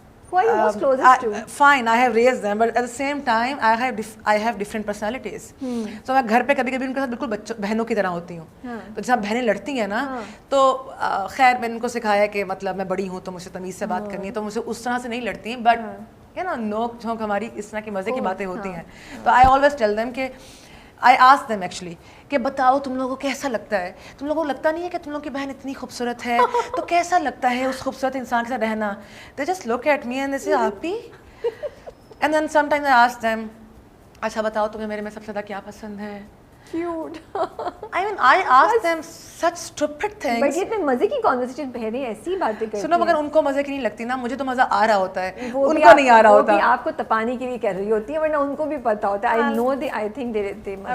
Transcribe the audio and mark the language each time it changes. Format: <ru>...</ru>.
<en>Who are you most closest to? Fine, I have raised them, but at the same time, I have different personalities.</en> <ur>So میں گھر پہ کبھی کبھی ان کے ساتھ بالکل بہنوں کی طرح ہوتی ہوں. تو جب بہنیں لڑتی ہیں نا تو خیر میں ان کو سکھایا کہ مطلب میں بڑی ہوں تو مجھے تمیز سے بات کرنی ہے, تو مجھے اس طرح سے نہیں لڑتی ہیں, بٹ نوک جھونک ہماری اس طرح کی مزے کی باتیں ہوتی ہیں. تو</ur> <en>I always tell them</en> <ur>کہ</ur> <en>I ask them actually</en> <ur>کہ بتاؤ تم لوگوں کو کیسا لگتا ہے, تم لوگوں کو لگتا نہیں ہے کہ تم لوگوں کی بہن اتنی خوبصورت ہے, تو کیسا لگتا ہے اس خوبصورت انسان کے ساتھ رہنا.</ur> <en>They just look at me and they say happy. And then sometimes I ask them</en> <ur>اچھا بتاؤ تمہیں میرے میں سب سے زیادہ کیا پسند ہے.</ur> <en>Cute. I mean I ask them such stupid things.</en> <ur>But یہ اتنے مزے کی conversation بہرے ایسی باتیں کرتی ہیں. سنو مگر ان کو مزے کی نہیں لگتی نا, مجھے تو مزہ آ رہا ہوتا ہے, ان کو نہیں آ رہا ہوتا. وہ بھی آپ کو تپانے کے لیے کر رہی ہوتی ہے ورنہ ان کو بھی پتا ہوتا ہے.</ur> <en>I know I think they must.</en>